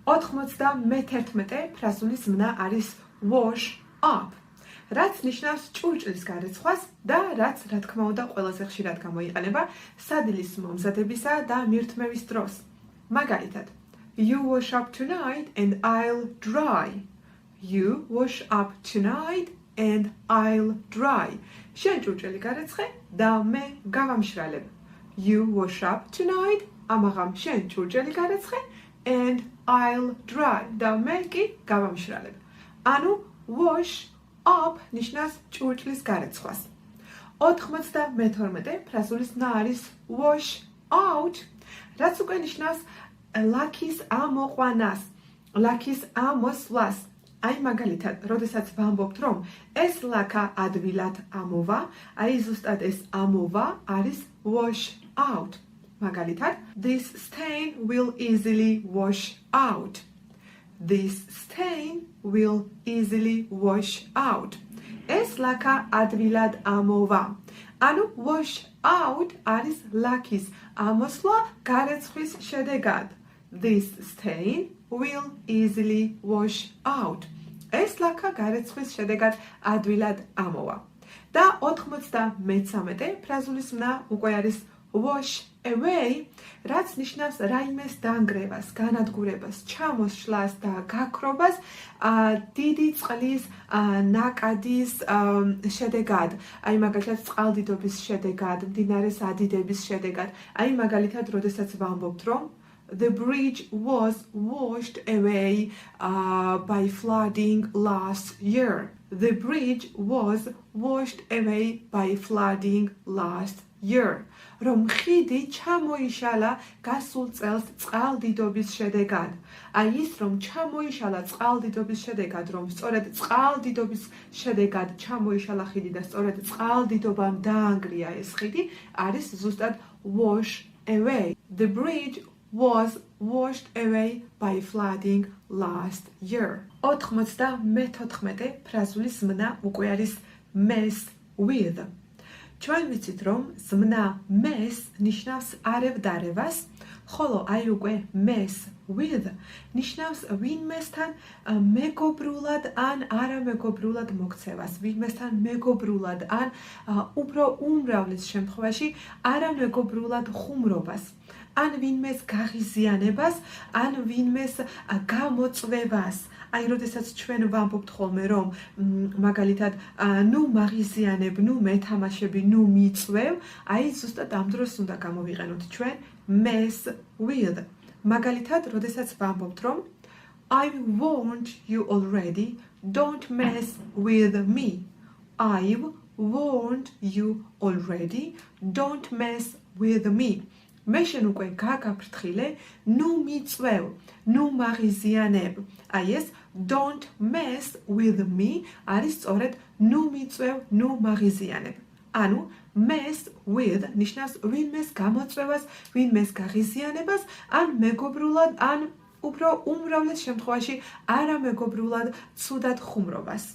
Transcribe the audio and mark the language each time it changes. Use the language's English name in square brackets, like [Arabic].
[Georgian] 91 ფრაზული ზმნა არის wash up, რაც ნიშნავს ჭურჭლის გარეცხვას და რაც რა თქმა უნდა ყველაზე ხშირად გამოიყენება სადილის მომზადებისა და მირთმევის დროს. მაგალითად, [English] you wash up tonight and I'll dry. You wash up tonight and I'll dry. [Georgian] შენ ჭურჭელი გარეცხე და მე გავამშრალებ. [English] You wash up tonight, [Georgian] ამაღამ შენ ჭურჭელი გარეცხე [English] and I'll dry. [Georgian] და მე კი გავამშრალებ. ანუ wash up ნიშნავს ჭურჭლის გარეცხვას. 92 ფრაზული ზმნა არის wash out, რაც უკვე ნიშნავს ლაქის ამოყვანას, ლაქის ამოსვლას. აი მაგალითად, როდესაც ვამბობთ, რომ ეს ლაქა ადვილად ამოვა, აი ზუსტად ეს ამოვა არის wash out. მაგალითად, [English] this stain will easily wash out. This stain will easily wash out. [Georgian] ეს ლაქა ადვილად ამოვა. ანუ wash out არის ლაქის ამოსვლა გარეცხვის შედეგად. [English] This stain will easily wash out. [Georgian] ეს ლაქა გარეცხვის შედეგად ადვილად ამოვა. და 93 ფრაზული ზმნა უკვე არის wash away, რაც ნიშნავს რაიმეს დანგრევას, განადგურებას, ჩამოსვლას და გაქრობას დიდი წყლის ნაკადის შედეგად. აი მაგალითად წყალდიდობის შედეგად, მდინარის ადიდების შედეგად. აი მაგალითად, როდესაც ვამბობთ, რომ [English] the bridge was washed away by flooding last year. The bridge was washed away by flooding last year. [Georgian] რომ ხიდი ჩამოიშალა გასულ წელს წყალდიდობის შედეგად. აი ის რომ ჩამოიშალა წყალდიდობის შედეგად, რომ სწორედ წყალდიდობის შედეგად ჩამოიშალა ხიდი და სწორედ წყალდიდობამ დაანგრია ეს ხიდი, არის ზუსტად wash away. [English] The bridge was washed away by flooding last year. [Georgian] 94 ფრაზული ზმნა უკვე არის mess with. ჩვენ ვიცით, რომ ზმნა mess ნიშნავს არევდარევას, ხოლო აი უკვე mess with ნიშნავს ვინმესთან მეგობრულად ან არამეგობრულად მოქცევას, ვინმესთან მეგობრულად ან უფრო უმრავლეს შემთხვევაში არამეგობრულად ხუმრობას. ან ვინმეს გაღიზიანებას, ან ვინმეს გამოწვევას. აი, როდესაც ჩვენ ვამბობთ ხოლმე, რომ მაგალითად, ნუ მაღიზიანებ, ნუ მეთამაშები, ნუ მიწვევ, აი ზუსტად ამ დროს უნდა გამოვიყენოთ ჩვენ mess with. მაგალითად, როდესაც ვამბობთ, რომ [English] I've warned you already, don't mess with me. I've warned you already, don't mess with me. [Georgian] მე შენ უკვე გაგაფრთხილე, ნუ მიწვევ, ნუ მაღიზიანებ. აი ეს [English] don't mess with me [Georgian] არის სწორედ ნუ მიწვევ, ნუ მაღიზიანებ. ანუ mess with ნიშნავს ვინმეს გამოწვევას, ვინმეს გაღიზიანებას, ან მეგობრულად, ან უფრო უმრავლეს შემთხვევაში არამეგობრულად ცუდად ხუმრობას.